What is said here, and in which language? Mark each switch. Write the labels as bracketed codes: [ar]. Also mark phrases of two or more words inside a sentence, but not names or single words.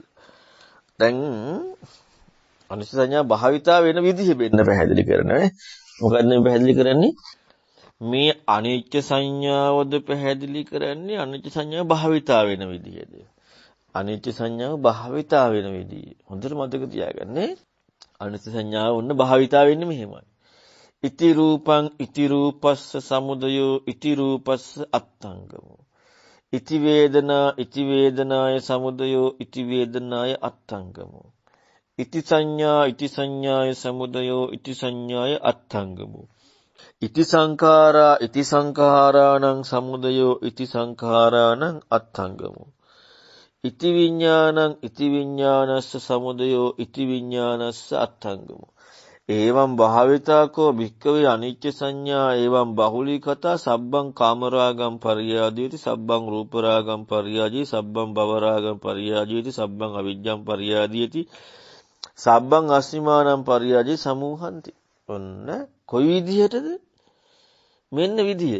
[si] දැන් අනිත්‍ය සංඥාව භාවිතා වෙන විදිහ වෙන්න පැහැදිලි කරනවා. මොකද්ද මේ පැහැදිලි කරන්නේ? මේ අනිත්‍ය සංඥාවද පැහැදිලි කරන්නේ අනිත්‍ය සංඥාව භාවිතා වෙන විදිහද? අනිත්‍ය සංඥාව භාවිතා වෙන විදිහ. හොඳට මතක තියාගන්න. අනිත්‍ය සංඥාව උන්න භාවිතා වෙන්නේ මෙහෙමයි. [pi] ඉති රූපං ඉති රූපස්ස සමුදයෝ ඉති රූපස්ස අත්තංගමෝ ඉති වේදනා ඉති වේදනාය සමුදයෝ ඉති වේදනාය අත්තංගමෝ ඉති සංඥා ඉති සංඥාය සමුදයෝ ඉති සංඥාය අත්තංගමෝ ඉති සංඛාරා ඉති සංඛාරාණං සමුදයෝ ඉති සංඛාරාණං අත්තංගමෝ ඉති විඥානං ඉති විඥානස්ස සමුදයෝ ඉති විඥානස්ස අත්තංගමෝ එවං භාවිතාකෝ භික්කවේ අනිච්ච සංඥා එවං බහුලී කතා සබ්බං කාමරාගම් පරියාදීති සබ්බං රූපරාගම් පරියාදී සබ්බං භවරාගම් පරියාදීති සබ්බං අවිජ්ජං පරියාදීති සබ්බං අස්මිමානං පරියාදී සමූහන්ති. [si] ඔන්න කොයි විදිහටද? මෙන්න විදිය.